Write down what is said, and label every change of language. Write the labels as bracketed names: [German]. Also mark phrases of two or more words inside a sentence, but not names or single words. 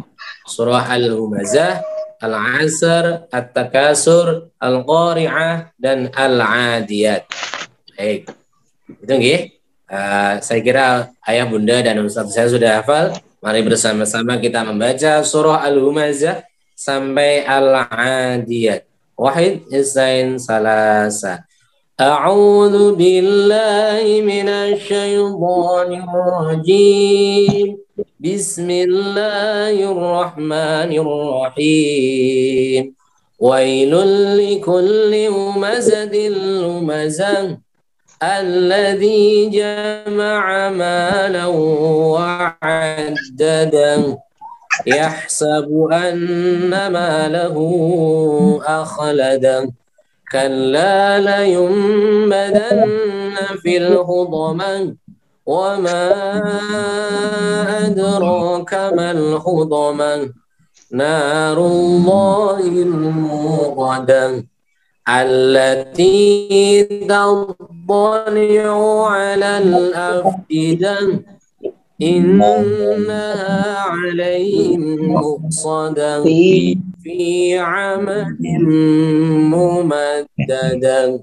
[Indonesian] Surah Al-Humazah, Al-Asr, At-Takasur, Al-Qari'ah dan Al-Adiyat. Baik. Itu nggih. Saya kira Ayah Bunda dan Ustaz saya sudah hafal. Mari bersama-sama kita membaca surah Al-Humazah sampai Al-Adiyat. [Arabic] واحد اثنين ثلاثة. أعوذ بالله من الشيطان الرجيم. بسم الله الرحمن الرحيم. ويل لكل همزة لمزة الذي جمع مالا وعدده يحسب أن ماله أخلده كلا لينبذن في الحطمة وما أدراك ما الحطمة نار الله الموقدة التي تطلع على الأفئدة إنها عليهم مؤصدة في عمد ممددة.